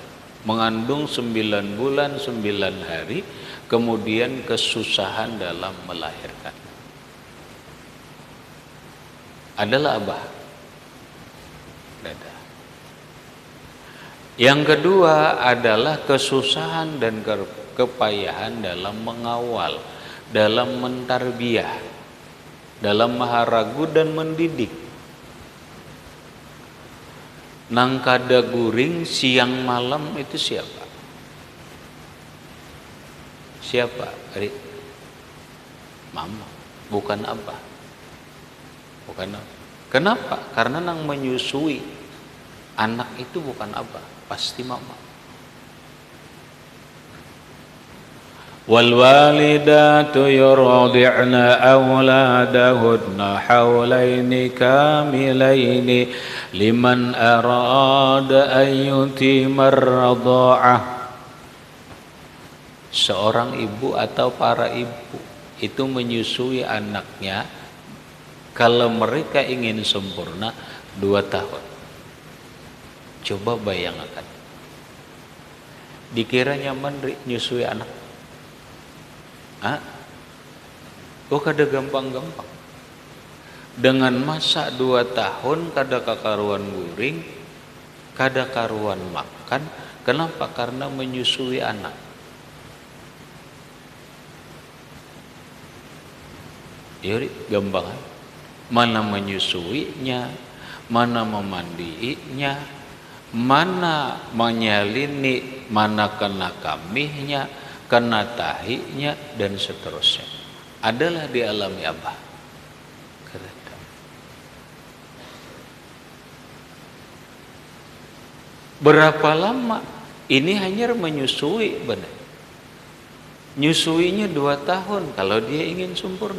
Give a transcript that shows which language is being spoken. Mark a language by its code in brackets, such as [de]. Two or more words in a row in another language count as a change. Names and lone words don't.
[id] Mengandung 9 bulan 9 hari, kemudian kesusahan dalam melahirkan. Adalah abah. Dada. Yang kedua adalah kesusahan dan kepayahan dalam mengawal, dalam mentarbiyah, dalam maharagu dan mendidik. [bjn] Nang kada guring siang malam itu siapa? [id] Siapa? Mama, bukan abah. Bukan abah. Kenapa? Karena nang menyusui anak itu bukan abah, pasti mama. [ar] والوالدات يرضعن أولادهن حولين كاملين لمن أراد أن يتم الرضاعة. [id] Seorang ibu atau para ibu itu menyusui anaknya kalau mereka ingin sempurna 2 tahun. Coba bayangkan, dikira nyaman nyusui anak. [bjn] Kok kada gampang-gampang. [id] Dengan masa 2 tahun [bjn] kada kakaruan guring, kada karuan makan. [id] Kenapa? Karena menyusui anak. Yuri, gampang. Mana menyusuinya, mana memandiinya, mana menyalini, mana kena kamihnya, kena tahinya, dan seterusnya. Adalah dialami Abah. Berapa lama? Ini hanya menyusui, benar. Nyusuinya 2 tahun kalau dia ingin sempurna.